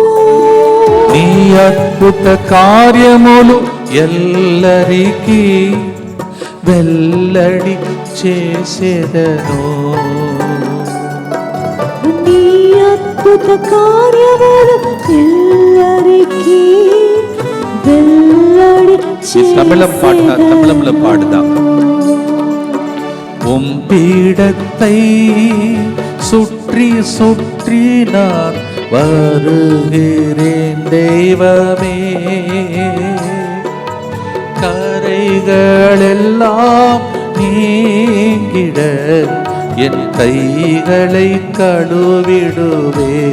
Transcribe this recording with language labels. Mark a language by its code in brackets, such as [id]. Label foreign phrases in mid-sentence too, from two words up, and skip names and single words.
[te] నీ అద్భుత కార్యములు ఎల్లరికీ వెల్లడి చేసేదను. నీ అద్భుత కార్యములు ఎల్లరికీ వెల్లడి చేసేదను. తమిళంలో పాడుదాం. [ta] பீடத்தை சுற்றி சுற்றி நான் வருகிறேன் தெய்வமே. கரைகளெல்லாம் நீங்கிட என் கைகளை கழுவிடுவே.